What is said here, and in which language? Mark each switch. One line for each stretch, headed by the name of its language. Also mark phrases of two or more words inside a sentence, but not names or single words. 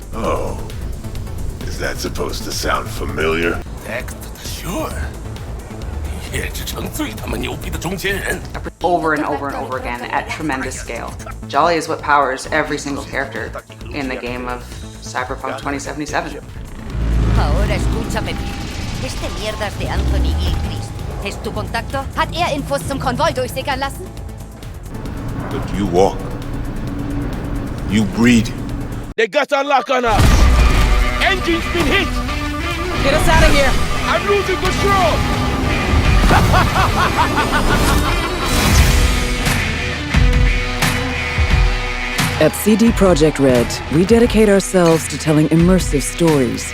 English: Oh, is that supposed to sound familiar? Sure. Over and over and over again at tremendous scale. Jolly is what powers every single character in the game of Cyberpunk 2077.
Spanish: Ahora escúchame. Este mierdas de Anthony Gilchrist. ¿Es tu contacto?
German: Hat Infos zum Konvoi durchsickern lassen?
English: But you walk. You breathe. They got a lock on us. Engine's been hit. Get us out of here! I'm losing control. At CD Projekt Red, we dedicate ourselves to telling immersive stories.